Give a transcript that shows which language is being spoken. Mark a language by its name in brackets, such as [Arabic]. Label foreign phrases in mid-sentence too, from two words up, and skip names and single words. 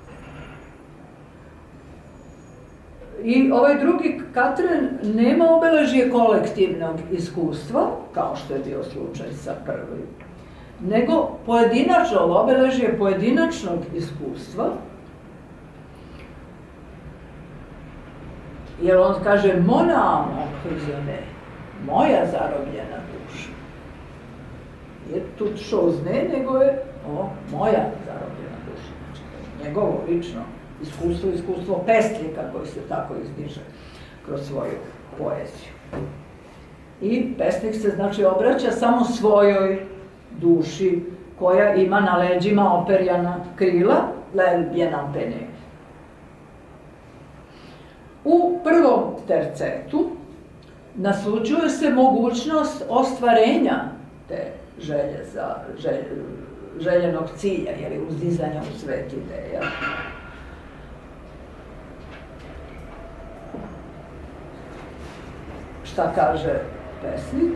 [Serbian] I ovaj drugi katren nema obeležje kolektivnog iskustva, kao što je bio slučaj sa prvim, nego obeležje pojedinačnog iskustva, jer on kaže [French] mon âme emprisonnée, [Serbian] moja zarobljena duša. [French] Nije toute chose ne, [Serbian] nego je moja zarobljena duša. Znači, njegovo lično iskustvo pesnika koji se tako izdiže kroz svoju poeziju. I pesnik se, znači, obraća samo svojoj duši koja ima na leđima operjana krila, [French] l'aile bien empennée. [Serbian] U prvom tercetu naslućuje se mogućnost ostvarenja te želje za željenog cilja, ili uzdizanja u svet ideja. Šta kaže pesnik?